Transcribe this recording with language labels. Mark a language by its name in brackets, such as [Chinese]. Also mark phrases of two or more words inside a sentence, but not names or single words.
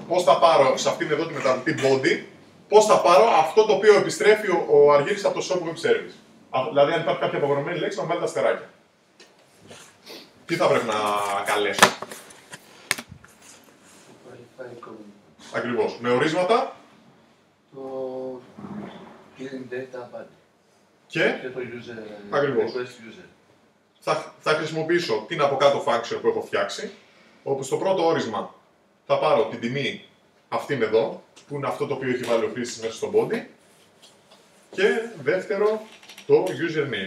[Greek] Πώς θα πάρω σε αυτήν εδώ τη μεταβλητή body, πώς θα πάρω αυτό το οποίο επιστρέφει ο Αργύρης από το [English] shop web service. [Greek] Δηλαδή, αν υπάρχει κάποια απαγορευμένη λέξη, να βάλει τα αστεράκια. Τι θα πρέπει να καλέσω. Ακριβώς. Με ορίσματα. [English] Το clearing data body. [Greek] Και το user. Ακριβώς. User. Θα χρησιμοποιήσω την από κάτω function που έχω φτιάξει, όπου στο πρώτο όρισμα θα πάρω την τιμή αυτήν εδώ, που είναι αυτό το οποίο έχει βάλει ο χρήστης μέσα στο body, και δεύτερο το username.